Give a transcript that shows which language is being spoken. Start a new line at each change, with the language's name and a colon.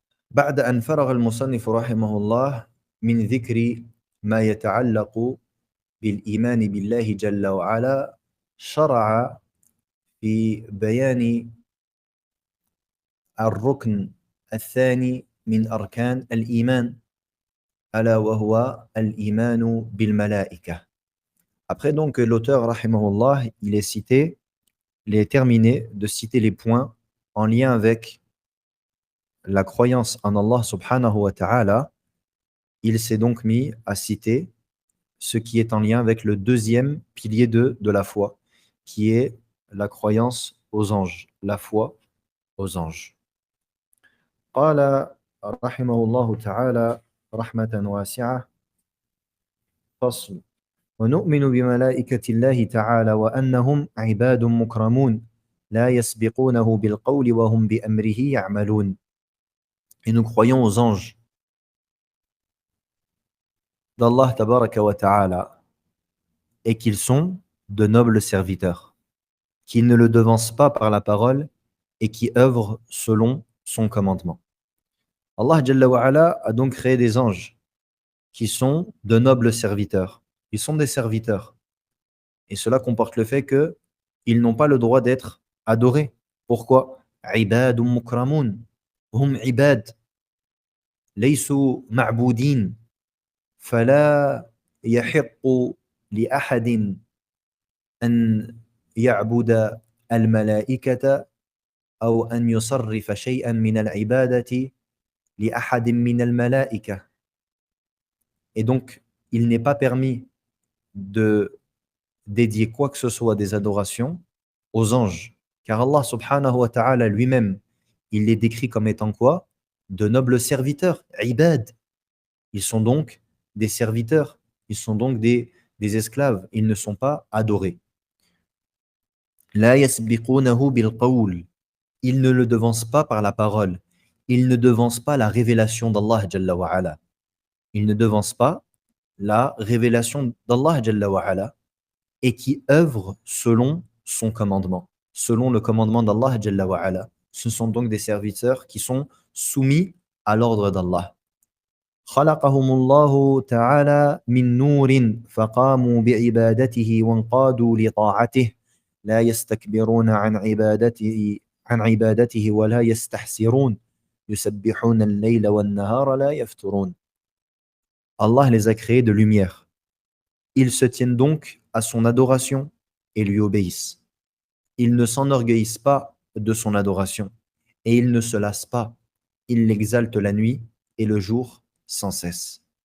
Arabic: بعد أن فرغ المصنف رحمه الله من ذكر ما يتعلق بالإيمان بالله جل وعلا شرع في بيان الركن الثاني من أركان الإيمان ألا وهو الإيمان بالملائكة.
French: Après donc l'auteur rahimahullah, il est terminé de citer les points en lien avec la croyance en Allah subhanahu wa ta'ala. Il s'est donc mis à citer ce qui est en lien avec le deuxième pilier de la foi, qui est la croyance aux anges, la foi aux anges.
Arabic: قال رحمه الله تعالى رحمة واسعة فصل ونؤمن بملائكة الله تعالى وأنهم عباد مكرمون لا يسبقونه بالقول وهم بأمره يعملون.
French: Et nous croyons aux anges d'Allah tabaraka wa ta'ala et qu'ils sont de nobles serviteurs, qu'ils ne le devancent pas par la parole et qui œuvrent selon son commandement. Allah Jalla wa Ala a donc créé des anges qui sont de nobles serviteurs. Ils sont des serviteurs. Et cela comporte le fait qu'ils n'ont pas le droit d'être adorés. Pourquoi?
Arabic: Ibadun mukramun. Hum ibad. Laysu ma'boudin. فلا يحق لأحد أن يعبد الملائكة أو أن يصرف شيئا من العبادة لأحد من الملائكة.
French: Et donc, il n'est pas permis de dédier quoi que ce soit des adorations aux anges. Car Allah subhanahu wa ta'ala lui-même, il les décrit comme étant quoi? De nobles serviteurs, ibad. Ils sont donc des serviteurs, ils sont donc des esclaves, ils ne sont pas adorés.
Arabic: La yasbiqunahu bil qawl.
French: Ils ne le devancent pas par la parole. Ils ne devancent pas la révélation d'Allah Jalla wa Ala. Ils ne devancent pas la révélation d'Allah Jalla wa Ala et qui œuvrent selon son commandement, selon le commandement d'Allah Jalla wa Ala. Ce sont donc des serviteurs qui sont soumis à l'ordre d'Allah.
Arabic: خلقهم الله تعالى من نور فقاموا بعبادته وانقادوا لطاعته لا يستكبرون عن عبادته ولا يستحسرون يسبحون الليل والنهار لا يفترون.
French: Allah les a créés de lumière. Ils se tiennent donc à son adoration et lui obéissent. ils ne s'enorgueillissent pas de son adoration et ils ne se lassent pas. Ils l'exaltent la nuit et le jour sans cesse.